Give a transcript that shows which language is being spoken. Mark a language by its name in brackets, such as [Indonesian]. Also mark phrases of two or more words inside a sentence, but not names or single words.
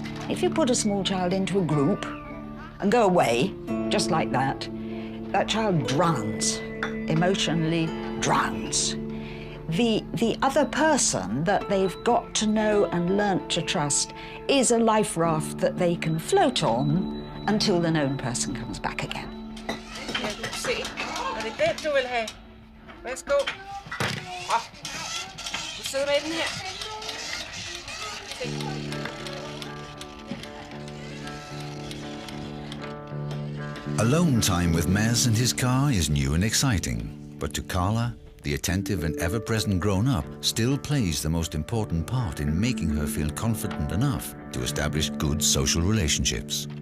[English] If you put a small child into a group and go away, just like that, that child drowns, emotionally drowns. The other person that they've got to know and learnt to trust is a life raft that they can float on until the known person comes back again. [Danish] Se, er det den, du vil have? Værsgo. Du sidder med den her. [English] Alone time with Mez and his car is new and exciting, but to Carla, the attentive and ever-present grown-up still plays the most important part in making her feel confident enough to establish good social relationships.